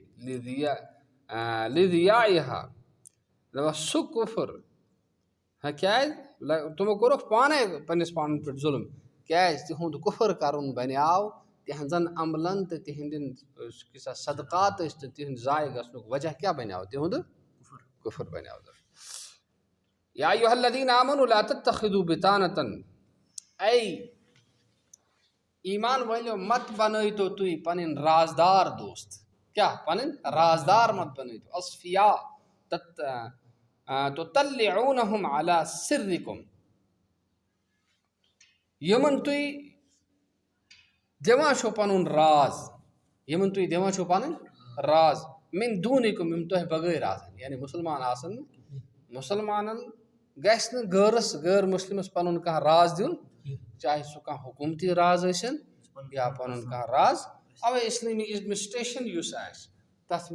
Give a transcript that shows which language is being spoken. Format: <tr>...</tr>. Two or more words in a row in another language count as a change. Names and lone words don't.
<ks>لضیاعها دپان سُہ کُفر کیٛازِ تِمو کوٚرُکھ پانے پننس پانس پٮ۪ٹھ ظُلم کیٛازِ تِہُنٛد کُفر کرُن بنیٛاو تِہنٛزن عملن تہٕ تِہنٛدٮ۪ن یُس سا صدقات ٲسۍ تہٕ تِہنٛدۍ ضایہِ گژھنُک وجہ کیٛاہ بنیٛاو تِہُنٛد کُفر بنیٛاو</ks> <ar>یا ایھا الذین آمنوا لا تتخذوا بطانة</ar> <ks>اے ایمان وٲلِو مت بنٲیتو تُہۍ پنٕنۍ رازدار دوست کیٛاہ پنٕنۍ رازدار مت بنٲیتو</ks> <ar>اصفیا تطلعونہم علی سرکم</ar> <ks>یِمن تُہۍ دِوان چھُو پنُن راز یِمن تُہۍ دِوان چھُو پنٕنۍ راز</ks> <ar>من دوٗنکم</ar> <ks>یِم تۄہہِ بغٲر آسن یعنی مُسلمان آسن نہٕ مُسلمانن گژھِ نہٕ غٲر مُسلمس پنُن کانٛہہ راز دیُن چاہے سُہ کانٛہہ حکوٗمتی راز ٲسِن یا پنُن کانٛہہ راز اوے اسلٲمی ایڈمنسٹریشن یُس آسہِ تتھ</ks>